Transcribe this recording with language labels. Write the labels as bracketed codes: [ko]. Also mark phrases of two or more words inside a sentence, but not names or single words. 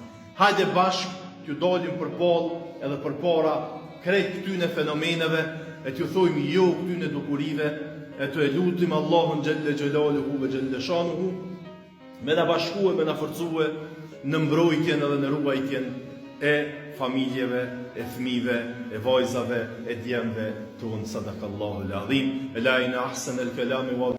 [sq] Hajde bashk t'ju dalim përballë edhe përpara krejt këtyne fenomeneve e t'ju thojmë jo këtyne dukurive e t'u e lutim Allahun [ar] جل جلاله وجل شانه [sq] me na bashkue, me na forcue në mbrojtjen edhe në ruajtjen e familjeve, e fëmijëve, e vajzave, e djemve tonë. [ar] صدق الله العظيم. لا إن أحسن الكلام و